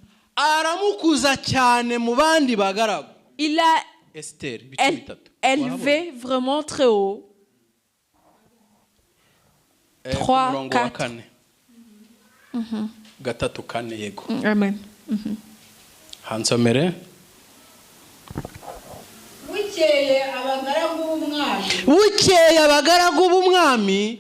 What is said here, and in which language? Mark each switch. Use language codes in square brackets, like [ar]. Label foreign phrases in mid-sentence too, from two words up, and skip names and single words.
[rw] Aramukuza cyane mu bandi bagaragu. [fr] Il a [rw] Esther ibice bitatu [fr] élevé vraiment très haut. [rw] Ku 3, murongo wa 4. kane gatatu kane yego Amen. hansomere bukeye abagaragu b'umwami bukeye abagaragu b'umwami